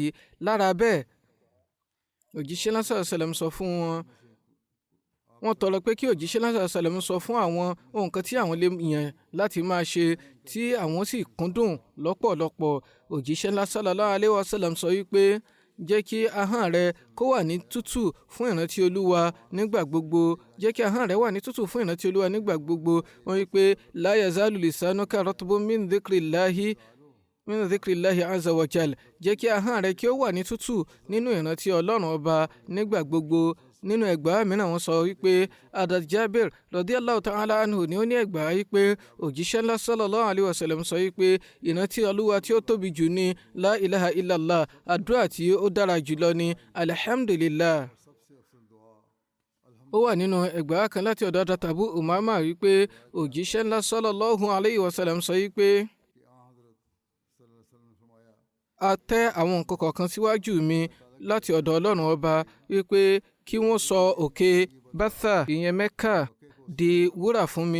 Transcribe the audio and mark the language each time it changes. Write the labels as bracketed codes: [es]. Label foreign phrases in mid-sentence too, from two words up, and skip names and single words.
[yo] Lára bẹ́ẹ̀ òjíṣẹ́ ńlá [ar] صلى الله عليه وسلم [yo] sọ fún wọn, wọ́n tọrọ pé kí òjíṣẹ́ ńlá [ar] صلى الله عليه وسلم [yo] sọ fún àwọn ohun kan tí àwọn lè yàn láti máa ṣe tí àwọn sì kúndùn lọ́pọ̀lọpọ̀. Òjíṣẹ́ ńlá [ar] صلى الله عليه وسلم [yo] sọ wípé jẹ́ kí ahọ́n rẹ kó wà ní tútù fún ìrántí Olúwa nígbà gbogbo, jẹ́ kí ahọ́n rẹ wà ní tútù fún ìrántí Olúwa nígbà gbogbo. Wọ́n wípé [ar] لا يزال لسانك رطب من ذكر الله عز وجل, [yo] jẹ́ kí ahọ́n rẹ kí ó wà ní tútù nínú ìrántí Ọlọ́run ọba nígbà gbogbo. Nínú ẹgbàá mìíràn wọ́n sọ wípé Hadrat Jabir [ar] رضي الله تعالى عنه [yo] ni ó ní ẹgbàá wípé òjíṣẹ́ ńlá [ar] صلى الله عليه وسلم [yo] sọ wípé ìrántí Olúwa tí ó tóbi jù ní [ar] لا إله إلا الله, [yo] àdúrà tí ó dára jùlọ ní alhamdulillah. Ó wà nínú ẹgbàá kan láti ọ̀dọ̀ Hadrat Abu Umama wípé òjíṣẹ́ ńlá [ar] صلى الله عليه وسلم [yo] sọ wípé a tẹ́ àwọn nǹkan kọ̀ọ̀kan síwájú mi láti ọ̀dọ̀ ọlọ́run ọba wípé kí wọ́n sọ òkè Bátà ìyẹn Mẹ́kà di wúrà fún mi.